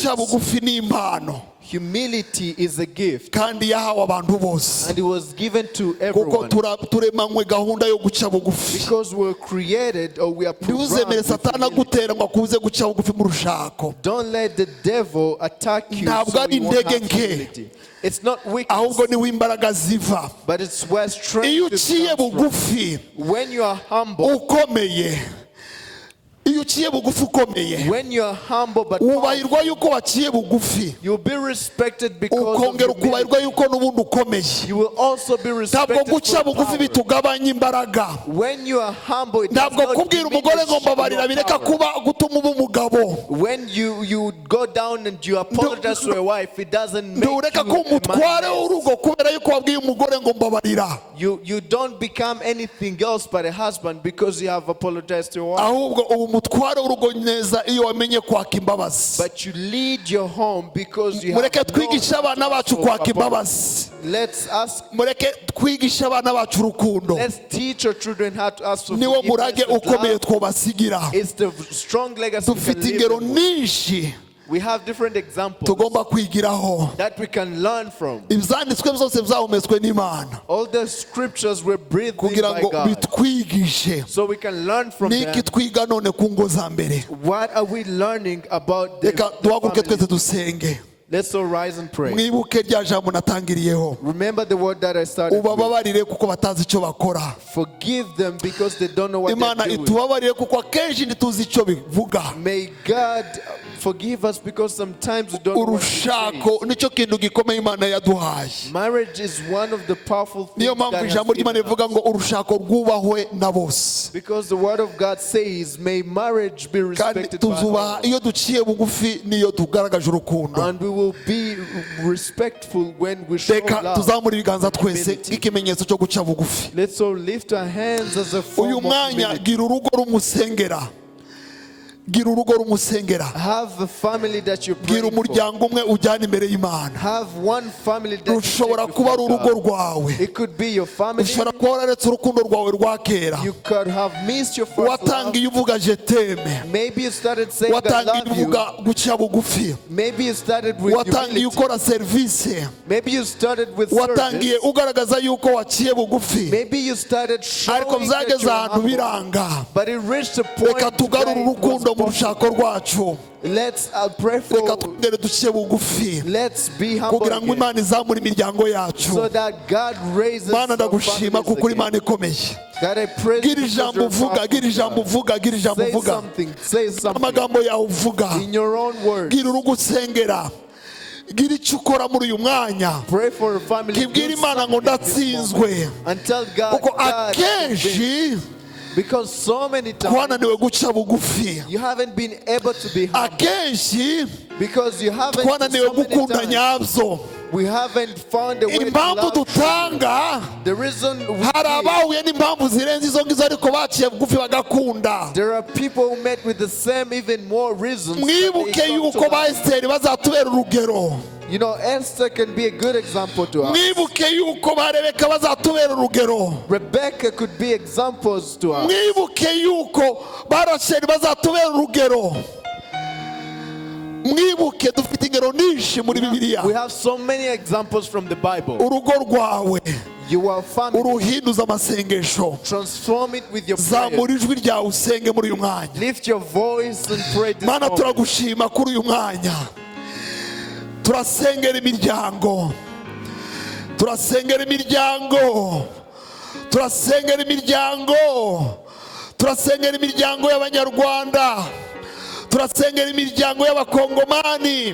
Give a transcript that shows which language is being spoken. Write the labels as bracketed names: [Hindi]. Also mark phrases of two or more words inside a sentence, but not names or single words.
[Kinyarwanda] guca bugufi ni impano [English] Humility is a gift, [Kinyarwanda] kandi yahawe abantu bose [English] and it was given to [Kinyarwanda] kuko [English] everyone. [Kinyarwanda] turemanywe gahunda yo guca bugufi. [English] Because we're created, or we are [Kinyarwanda] Ntuzemere [English] programmed with [Kinyarwanda] satani [English] humility. [Kinyarwanda] agutera ngo akubuze guca bugufi mu rushako. [English] Don't let the devil attack you [Kinyarwanda] Ntabwo [English] so [Kinyarwanda] ari [English] you won't [Kinyarwanda] intege [English] have [Kinyarwanda] nke. [English] humility. It's not [Kinyarwanda] ahubwo [English] weakness, [Kinyarwanda] niho imbaraga ziva. [English] but it's where [Kinyarwanda] Iyo [English] strength [Kinyarwanda] uciye [English] comes from. [Kinyarwanda] bugufi [English] When you are humble, [Kinyarwanda] ukomeye, iyo uciye bugufi ukomeye, [English] when you are humble but [Kinyarwanda] wubahirwa yuko waciye bugufi, [English] you'll be respected because of [Kinyarwanda] ukongera [English] humility. [Kinyarwanda] ukubahirwa yuko n'ubundi ukomeye. [English] You will also be [Kinyarwanda] Ntabwo [English] respected [Kinyarwanda] guca [English] for [Kinyarwanda] bugufi [English] power. [Kinyarwanda] bitugabanya imbaraga. [English] When you are humble, it does [Kinyarwanda] Ntabwo [English] not [Kinyarwanda] kubwira umugore ngo [English] diminish [Kinyarwanda] mbabarira [English] your [Kinyarwanda] bireka [English] power. [Kinyarwanda] kuba gutuma uba umugabo. [English] When you go down and you apologize to your wife, it doesn't make [Kinyarwanda] Ntureka ko [English] you a [Kinyarwanda] umutware [English] man [Kinyarwanda] w'urugo kubera yuko wabwiye umugore ngo mbabarira. [English] You don't become anything else but a husband because you have apologized to your wife. [Kinyarwanda] Ahubwo ubu umutware w'urugo neza iyo wamenye kwaka imbabazi. [English] But you lead your home because you have [Kinyarwanda] Mureke twigishe abana bacu kwaka imbabazi. Mureke twigishe abana bacu urukundo. [English] Let's teach our children how to ask for [Kinyarwanda] Niwo murage ukomeye [English] forgiveness. [Kinyarwanda] twobasigira. [English] It's the strong legacy we can [Kinyarwanda] Dufite [English] leave [Kinyarwanda] ingero [English] them with. [Kinyarwanda] nyinshi [English] We have different examples [Kinyarwanda] tugomba kwigiraho. [English] that we can learn from. [Kinyarwanda] Ibyanditswe byose byahumetswe n'Imana [English] All the scriptures were breathed in [Kinyarwanda] kugira [English] by [Kinyarwanda] ngo [English] God, [Kinyarwanda] bitwigishe. [English] so we can learn from [Kinyarwanda] Niki [English] them. [Kinyarwanda] twiga none ku ngo za mbere. [English] What are we learning about the [Kinyarwanda] Reka duhaguruke twese [English] family? [Kinyarwanda] dusenge. [English] Let's all rise and pray. [Kinyarwanda] Mwibuke rya jambo natangiriyeho. [English] Remember the word that I started with. [Kinyarwanda] Ubababarire kuko batazi icyo bakora. [English] Forgive them because they don't know what [Kinyarwanda] Imana [English] they're doing. [Kinyarwanda] itubabarire kuko akenshi ntituzi icyo bivuga. [English] May God forgive us because sometimes we don't know what to say. [Kinyarwanda] Urushako nicyo kintu gikomeye Imana yaduhaye. [English] Marriage is one of the powerful things [Kinyarwanda] Niyo mpamvu [English] God has [Kinyarwanda] ijambo ry'Imana [English] given us. [Kinyarwanda] rivuga ngo urushako rwubahwe na bose. [English] Because the word of God says, may marriage be [Kinyarwanda] Kandi [English] respected by [Kinyarwanda] tuzubaha [English] all. [Kinyarwanda] iyo duciye bugufi niyo tugaragaje urukundo. [English] And we will be respectful when we show [Kinyarwanda] Reka [English] love. [Kinyarwanda] tuzamure ibiganza twese nk'ikimenyetso cyo guca bugufi. [English] Let's all lift our hands as a form [Kinyarwanda] Uyu [English] of [Kinyarwanda] mwanya [English] humility. [Kinyarwanda] gira urugo rumusengera. Gira urugo rumusengera. [English] Have a family that you pray [Kinyarwanda] Gira [English] for. [Kinyarwanda] umuryango umwe ujyana imbere y'Imana. [English] Have one family that you [Kinyarwanda] Rushobora [English] take [Kinyarwanda] kuba ari [English] before [Kinyarwanda] urugo [English] God. [Kinyarwanda] rwawe. [English] It could be your family. [Kinyarwanda] Ushobora kuba wararetse urukundo rwawe rwa kera. [English] You could have missed your first love. [Kinyarwanda] Watangiye uvuga [French] je t'aime. [English] Maybe you started saying I [Kinyarwanda] Watangiye [English] love you. [Kinyarwanda] uvuga guca bugufi. [English] Maybe you started with [Kinyarwanda] Watangiye [English] humility. [Kinyarwanda] ukora serivisi. [English] Maybe you started with [Kinyarwanda] Watangiye [English] service. [Kinyarwanda] ugaragaza yuko waciye bugufi. [English] Maybe you started showing [Kinyarwanda] Ariko [English] that [Kinyarwanda] byageze [English] you're [Kinyarwanda] ahantu [English] humble. [Kinyarwanda] biranga. [English] But it reached a point [Kinyarwanda] Reka tugarure [English] where it was [Kinyarwanda] urukundo mu [English] possible. [Kinyarwanda] rushako rwacu. [English] Let's pray [Kinyarwanda] Reka [English] for. [Kinyarwanda] twongere duciye bugufi [English] Let's be humble [Kinyarwanda] kugira ngo [English] again, [Kinyarwanda] Imana izamure imiryango yacu. [English] so that God raises [Kinyarwanda] Mana [English] our [Kinyarwanda] ndagushima kuko uri [English] families [Kinyarwanda] Imana [English] again. [Kinyarwanda] ikomeye. [English] God, I praise you [Kinyarwanda] Gira [English] because [Kinyarwanda] ijambo [English] you're [Kinyarwanda] uvuga, [English] powerful, [Kinyarwanda] gira ijambo [English] God. [Kinyarwanda] uvuga, gira ijambo [English] Say [Kinyarwanda] uvuga. [English] something. Say something [Kinyarwanda] Amagambo yawe uvuga. [English] in your own words. [Kinyarwanda] Gira urugo usengera. Gira icyo ukora muri uyu mwanya. [English] Pray for a family. [Kinyarwanda] Kibwira [English] Do [Kinyarwanda] Imana ngo [English] something this [Kinyarwanda] ndatsinzwe. [English] moment. And tell God, [Kinyarwanda] Kuko [English] God, [Kinyarwanda] akenshi [English] because so many times [Kinyarwanda] twananiwe guca bugufi. [English] you haven't been able to be humble. [Kinyarwanda] Akenshi [English] Because you haven't [Kinyarwanda] twananiwe [English] so many [Kinyarwanda] gukunda [English] times, [Kinyarwanda] nyabyo. [English] we haven't found a way to [Kinyarwanda] Impamvu [English] love. [Kinyarwanda] dutanga [English] The reason we [Kinyarwanda] hari [English] give, [Kinyarwanda] abahuye n'impamvu zirenze izo ngizo ariko baciye bugufi bagakunda. [English] there are people who met with the same, even more reasons. that they [Kinyarwanda] Mwibuke [English] come to [Kinyarwanda] yuko ba [English] love. [Kinyarwanda] Esiteri bazatubera urugero. [English] You know, Esther can be a good example to us. [Kinyarwanda] Mwibuke yuko ba Rebeka bazatubera urugero. [English] Rebecca could be examples to us. [Kinyarwanda] Mwibuke yuko ba Rasheli bazatubera urugero. Mwibuke dufite ingero nyinshi muri Bibiliya. [English] We have so many examples from the Bible. [Kinyarwanda] Urugo rwawe [English] Your family, [Kinyarwanda] uruhinduza amasengesho. [English] transform it with your [Kinyarwanda] Zamura [English] prayer. [Kinyarwanda] ijwi ryawe usenge muri uyu mwanya. [English] Lift your voice and pray this [Kinyarwanda] Mana [English] moment. [Kinyarwanda] turagushima kuri uyu mwanya. Turasengera imiryango. Turasengera imiryango. Turasengera imiryango. Turasengera imiryango y'Abanyarwanda. Turasengera imiryango y'Abakongomani.